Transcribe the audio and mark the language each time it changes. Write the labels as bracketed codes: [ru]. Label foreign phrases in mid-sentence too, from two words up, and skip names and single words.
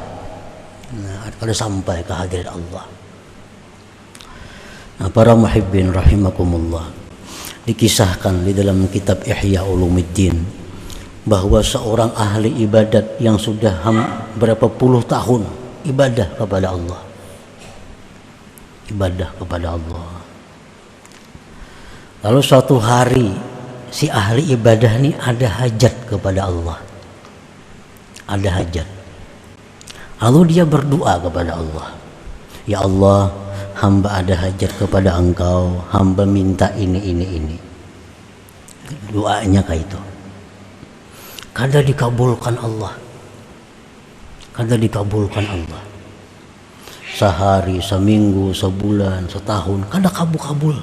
[id] Nah, kalau sampai ke hadirat Allah. Nah, para muhibbin rahimakumullah, dikisahkan di dalam kitab Ihya Ulumuddin bahwa seorang ahli ibadat yang sudah berapa puluh tahun ibadah kepada Allah, lalu suatu hari si ahli ibadah ini ada hajat kepada Allah, ada hajat. Lalu dia berdoa kepada Allah, ya Allah, hamba ada hajat kepada Engkau, hamba minta ini. [bjn] Doanya kayak itu. Kada dikabulkan Allah. Sehari, seminggu, sebulan, setahun, kada kabul.